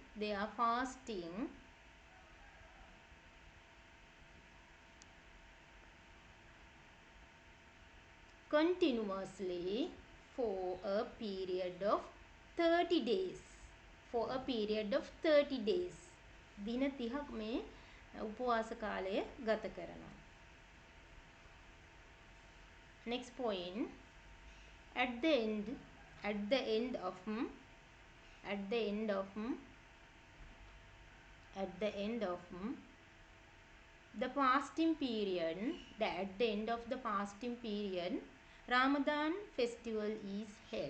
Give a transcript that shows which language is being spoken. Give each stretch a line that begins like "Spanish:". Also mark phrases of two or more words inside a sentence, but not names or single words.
English: continuously for a period of 30 days.
Sinhala: දින 30ක් මේ උපවාස කාලය ගත කරනවා.
English: Next point, at the end of the fasting period, Ramadan festival is held.